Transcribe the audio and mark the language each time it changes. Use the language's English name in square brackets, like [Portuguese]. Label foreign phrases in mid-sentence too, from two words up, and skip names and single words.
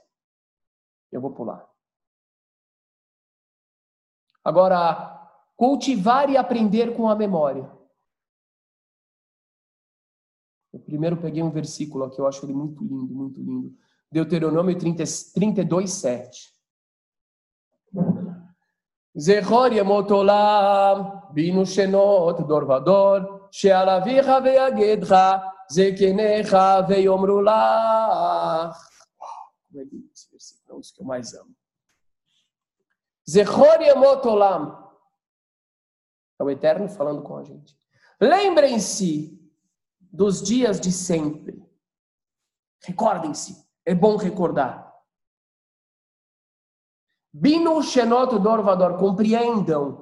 [Portuguese] Eu vou pular. Agora, cultivar e aprender com a memória. Eu primeiro peguei um versículo aqui, eu acho ele muito lindo, muito lindo. Deuteronômio 32, 7. [Hebrew] זכור ימות עולם בינו שנות דור ודור שאל אביך ויגדך זקניך ויאמרו לך. [Portuguese] Como é lindo esse versículo, é um dos que eu mais amo. [Hebrew] זכור ימות עולם. [Portuguese] É o Eterno falando com a gente. Lembrem-se dos dias de sempre. Recordem-se. É bom recordar. [Hebrew] בינו שנות דור ודור. [Portuguese] Compreendam.